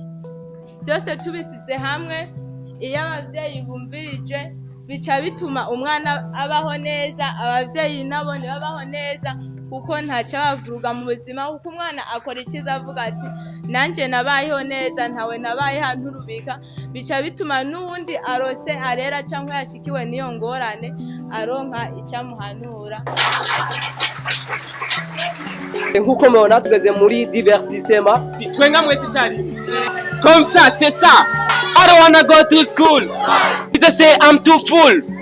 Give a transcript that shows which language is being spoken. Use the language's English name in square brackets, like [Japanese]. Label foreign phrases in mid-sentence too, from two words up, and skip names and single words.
[Rundi] Vyose tubisize hamwe, iyo abavyeyi bumvirije bica bituma umwana abaho neza, abavyeyi nabone babaho neza, kuko ntaco bavuruga mu buzima, kuko umwana akora iciza avuga ati nanje nabayeho neza, ntawe nabaye hanturubika. Bica bituma n'uwundi arose arera canke yashikiwe n'iyo ngorane aronka icamuhanura. Nkuko mubona tugeze muri divertissement, Twenga mwese cyari. [French] Comme ça, c'est ça. [English] I don't wanna go to school. They say I'm too full.